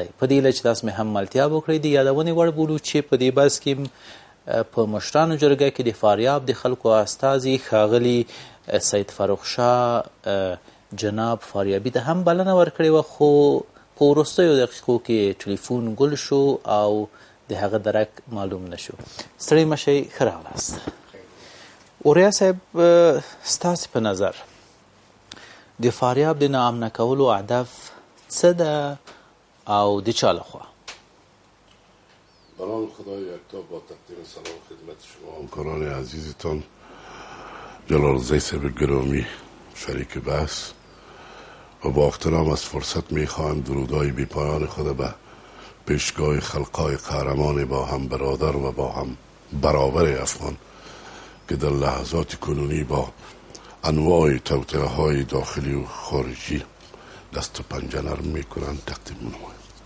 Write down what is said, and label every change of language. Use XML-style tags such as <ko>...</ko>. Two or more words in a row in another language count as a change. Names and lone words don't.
<ps>په دې هیله چې تاسو مې هم ملتیا وکړئ. د یادونې وړ بولو چې په دې بحث کې په مشرانو جرګه کې د فاریاب د خلکو استازي ښاغلي سید فاروق شاه جناب فاریابي ته هم بلنه ورکړې وه، خو په وروستیو دقیقو کې ټلیفون ګل شو او د هغه درک معلوم نشو. ستړي مشئ، ښه راغلاست. اوریا صاحب، ستاسې په نظر د فاریاب د ناامنه کولو هدف څه ده او د چا لخوا؟</ps> <fa>برام خدای یکتا با تقدیم سلام خدمت شما همکاران عزیزتان، جلالزی صاحب گرامی شریک بحث، و با احترام از فرصت میخواهم درودهای بی پایان خود به پیشگاه خلقای قهرمان با هم برادر و با هم برابر افغان که در لحظات کنونی با انواع توطئه های داخلی و خارجی دست و پنجه نرم میکنند تقدیم نمایم.</fa>